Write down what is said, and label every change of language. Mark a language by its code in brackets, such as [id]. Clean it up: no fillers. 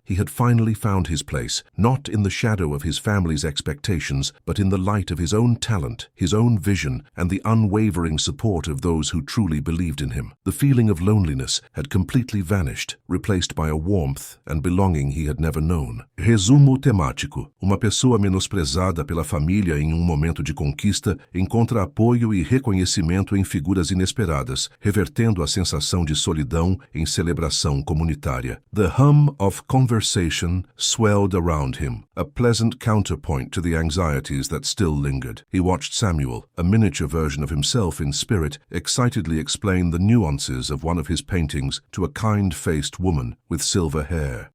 [en] He had finally found his place, not in the shadow of his family's expectations, but in the light of his own talent, his own vision, and the unwavering support of those who truly believed in him. The feeling of loneliness had completely vanished, replaced by a warmth and belonging he had never known. [pt] Resumo temático. Uma pessoa menosprezada pela família em momento de conquista encontra apoio e reconhecimento em figuras inesperadas, revertendo a sensação de solidão em celebração comunitária. [en] The hum of conversation swelled around him, a pleasant counterpoint to the anxieties that still lingered. He watched Samuel, a miniature version of himself in spirit, excitedly explain the nuances of one of his paintings to a kind-faced woman with silver hair.